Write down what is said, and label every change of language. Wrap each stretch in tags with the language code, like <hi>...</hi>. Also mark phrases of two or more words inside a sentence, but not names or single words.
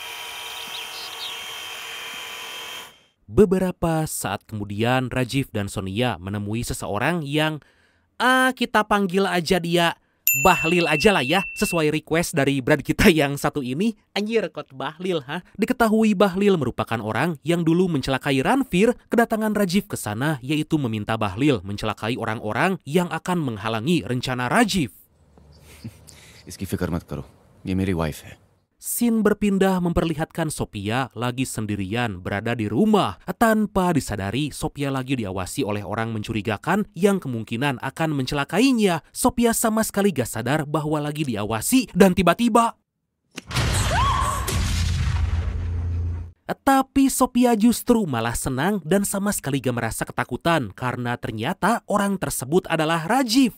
<id>Beberapa saat kemudian, Rajiv dan Sonia menemui seseorang yang kita panggil aja dia Bahlil aja lah ya, sesuai request dari brand kita yang satu ini. Anjir, kok Bahlil, ha? Diketahui Bahlil merupakan orang yang dulu mencelakai Ranveer. Kedatangan Rajiv ke sana yaitu meminta Bahlil mencelakai orang-orang yang akan menghalangi rencana Rajiv.</id> <hi>इसकी फिक्र मत करो, ये मेरी वाइफ है.</hi> <id>Scene berpindah memperlihatkan Sophia lagi sendirian berada di rumah. Tanpa disadari, Sophia lagi diawasi oleh orang mencurigakan yang kemungkinan akan mencelakainya. Sophia sama sekali gak sadar bahwa lagi diawasi dan tiba-tiba Tapi Sophia justru malah senang dan sama sekali gak merasa ketakutan karena ternyata orang tersebut adalah Rajiv.</id>